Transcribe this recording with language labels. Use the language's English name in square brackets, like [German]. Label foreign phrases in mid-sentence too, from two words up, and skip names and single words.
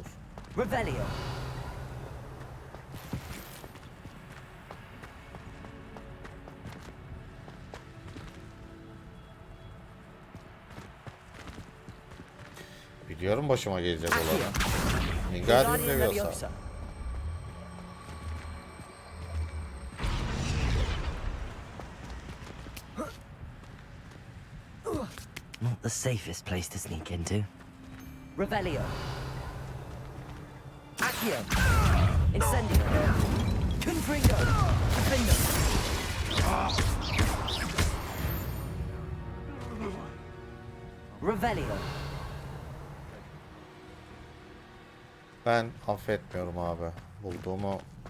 [Latin] Revelio. [Turkish] Biliyorum başıma gelecek olan. [Latin] Wingardium Leviosa. [English] Not the safest place to sneak into. [Latin] Revelio. Accio. Incendio. Confringo. Defendo. Revelio. [Turkish] Ben affetmiyorum abi. Bulduğumu